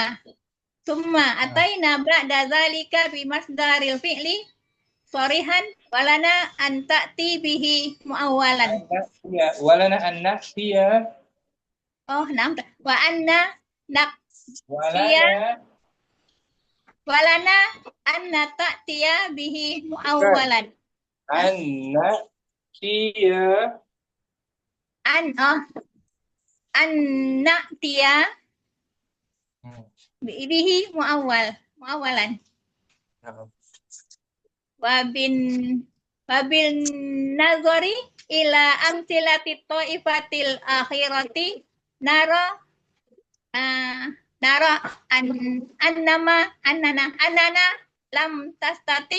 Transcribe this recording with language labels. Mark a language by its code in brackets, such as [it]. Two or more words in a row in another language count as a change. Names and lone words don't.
[ar] ثم أتينا بعد ذلك بمصدر الفعل صريحا ولنا أن تأتي به مؤولا. ولنا أن نأتي وأن ولنا أن تأتي به مؤولا. أن نأتي أن نأتي به مؤولا. وبالنظر إلى أمثلة الطائفة الأخيرة نرى أننا لم تستط